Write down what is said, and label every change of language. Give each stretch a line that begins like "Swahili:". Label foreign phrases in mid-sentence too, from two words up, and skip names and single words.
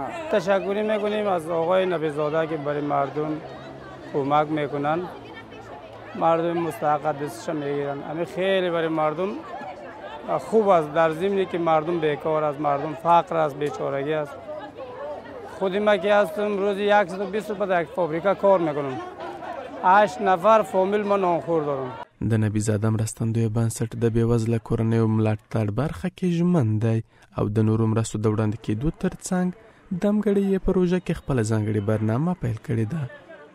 Persian: تشکر میکنیم از آقای نبی زاده که برای مردم کمک میکنن، مردم مستحق دستش میگیرن. همین خیلی برای مردم خوب است، در ضمنی که مردم بیکار است، مردم فقر است، بیچارگی است. خود ما که هستم روزی 120 روپیه در یک فابریکه کار میکنم. 8 نفر فامیل ما نانخور دارم.
Pashto: د نبی زاده مرستندوی بنسټ د بېوزله کورنیو ملاتړ برخه کې ژمن دی او د نورو مرستو د وړاندې کېدو ترڅنګ دمګړې یې په روژه کې خپله ځانګړې برنامه پیل کړې ده.